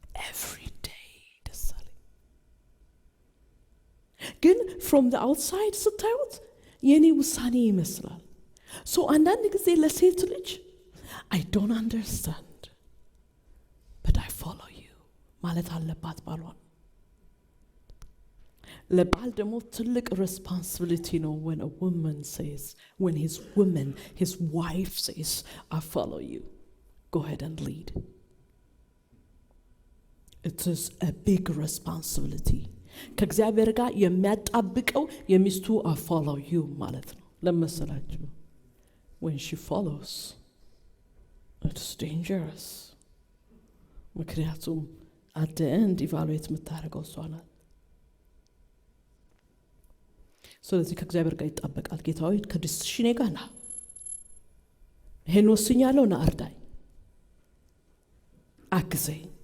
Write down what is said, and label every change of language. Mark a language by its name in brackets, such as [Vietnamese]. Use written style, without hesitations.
[English] every day [Amharic] ደስ አለኝ። ግን [English] from the outside [Amharic] ስታዩት የኔ ውሳኔ ይመስላል። [English] so [Amharic] አንዳንድ ጊዜ ለሴት ልጅ [English] I don't understand but I follow you [Amharic] ማለት አለባት ባሏን። ለባል ደግሞ ትልቅ [English] responsibility ነው when a woman says, when his wife says I follow you, go ahead and lead. It is a big responsibility. [Amharic] ከእግዚአብሔር ጋር የሚያጣብቀው የሚስቱ [English] I follow you [Amharic] ማለት ነው። ለመሰላችሁ [English] when she follows it's dangerous [Amharic] ምክንያቱም [English] at the end evaluate [Amharic] የምታደርገው እሷ ናት። ስለዚህ ከእግዚአብሔር ጋር ይጣበቃል። ጌታ ሆይ ከዲሲሽኔ ጋር ና፣ ይሄን ወስኛለሁ፣ ና እርዳኝ፣ አግዘኝ።